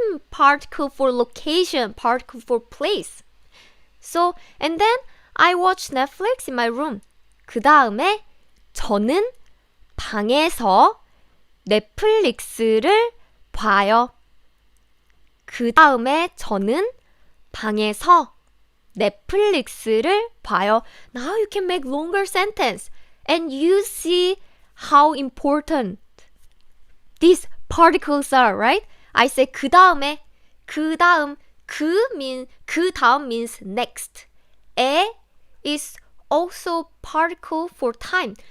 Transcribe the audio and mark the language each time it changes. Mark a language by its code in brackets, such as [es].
[en] Particle for location, particle for place. So, and then I watch Netflix in my room. [ko] 그 다음에 저는 방에서 넷플릭스를 봐요. 그 다음에 저는 방에서 넷플릭스를 봐요. [en] Now you can make longer sentence and you see how important these particles are, right? I say 그 다음에 그 다음 means next. 에 is also particle for time.